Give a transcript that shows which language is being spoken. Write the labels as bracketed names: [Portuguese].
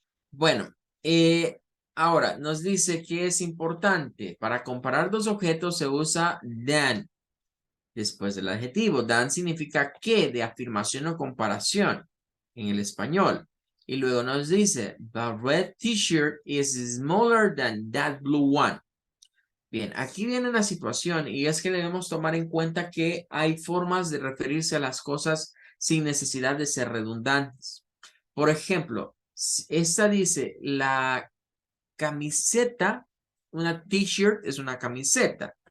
[Spanish] Bueno, ahora nos dice que es importante. Para comparar dos objetos se usa than después del adjetivo. Than significa que, de afirmación o comparación en el español. Y luego nos dice, [English] the red t-shirt is smaller than that blue one. [Spanish] Bien, aquí viene una situación y es que debemos tomar en cuenta que hay formas de referirse a las cosas sin necesidad de ser redundantes. Por ejemplo, esta dice, la camiseta, una t-shirt es una camiseta.